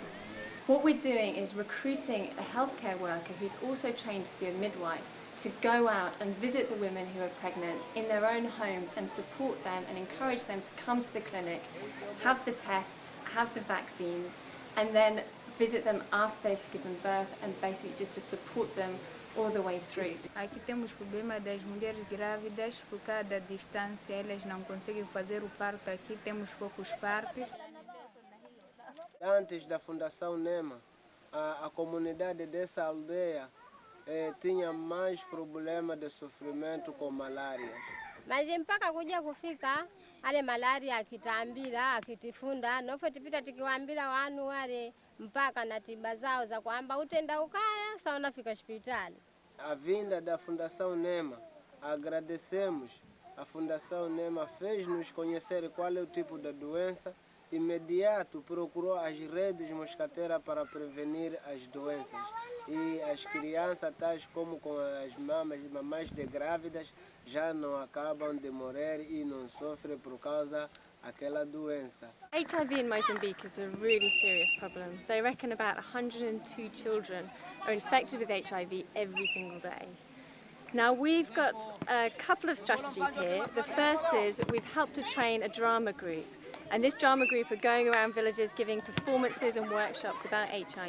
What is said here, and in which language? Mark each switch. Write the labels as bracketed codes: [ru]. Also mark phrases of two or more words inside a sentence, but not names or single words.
[en] What we're doing is recruiting a healthcare worker who's also trained to be a midwife to go out and visit the women who are pregnant in their own homes and support them and encourage them to come to the clinic, have the tests, have the vaccines, and then visit them after they've given birth, and basically just to support them all the way through. [pt] Aqui temos problema das mulheres grávidas por causa da distância, elas não conseguem fazer o parto aqui, temos poucos partos. Antes da Fundação Nema, a comunidade dessa aldeia tinha mais problema de sofrimento com malária. [wmw] Mas mpaka kuja kufika ale malaria akitambira akitifunda nofe tipita tikiwaambira wanu wale mpaka na tiba zao za kwamba utenda ukaya sasa unafika hospitali. [pt] A vinda da Fundação Nema, agradecemos. A Fundação Nema fez-nos conhecer qual é o tipo de doença. Imediato procurou as redes moscateiras para prevenir as doenças. E as crianças, tais como com as mamães de grávidas, já não acabam de morrer e não sofrem por causa daquela doença. [en] HIV in Mozambique is a really serious problem. They reckon about 102 children are infected with HIV every single day. Now we've got a couple of strategies here. The first is we've helped to train a drama group. And this drama group are going around villages giving performances and workshops about HIV.